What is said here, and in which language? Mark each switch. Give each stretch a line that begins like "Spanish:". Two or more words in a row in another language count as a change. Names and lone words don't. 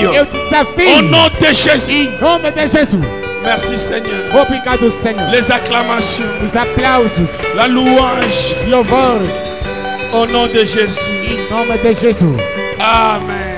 Portuguese: Eu te
French: Au
Portuguese: desafio.
French: nom de Jésus.
Portuguese: Em nome de Jesus.
French: Merci Seigneur.
Portuguese: Obrigado, Senhor.
French: Les acclamations,
Portuguese: Os aplausos,
French: la louange,
Portuguese: os louvores.
French: au nom de Jésus.
Portuguese: Em nome de Jesus. Amen.